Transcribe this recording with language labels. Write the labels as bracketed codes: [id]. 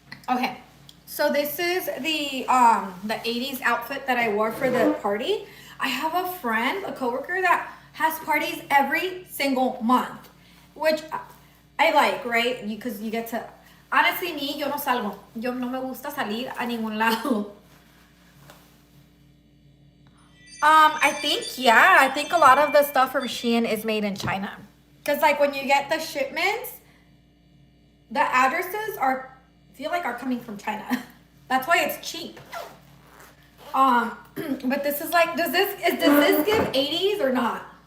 [en] Okay, so this is the 80s outfit that I wore for the party. I have a friend, a coworker that has parties every single month, which I like, right? Because you get to, honestly, me, [es] yo no salgo. Yo no me gusta salir a ningún lado. [en] I think a lot of the stuff from Shein is made in China. Because like when you get the shipments, the addresses feel like are coming from China. That's why it's cheap. But this is like, does this give 80s or not?